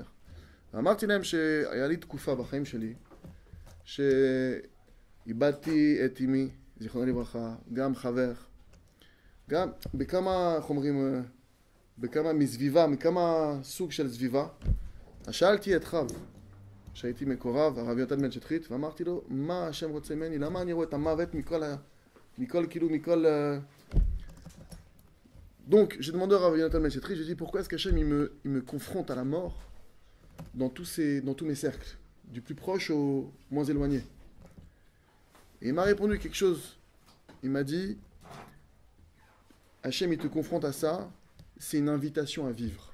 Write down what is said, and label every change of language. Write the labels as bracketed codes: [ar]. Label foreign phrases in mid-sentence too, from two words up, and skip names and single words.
[he] ואמרתי להם שהיה לי תקופה בחיים שלי, שאיבדתי את אמי, זיכרונה לברכה, גם חבר, גם בכמה, איך אומרים, בכמה מסביבה, מכמה סוג של סביבה. אז שאלתי את חב, שהייתי מקורב, הרב יונתן בן שטרית, ואמרתי לו, מה השם רוצה ממני? למה אני רואה את המוות מכל [fr] Donc, j'ai demandé à Rav Yonatan Ben Shetrit, j'ai dit, pourquoi est-ce qu'Hachem il me confronte à la mort dans tous mes cercles, du plus proche au moins éloigné? Et il m'a répondu quelque chose. Il m'a dit, Hachem il te confronte à ça, c'est une invitation à vivre.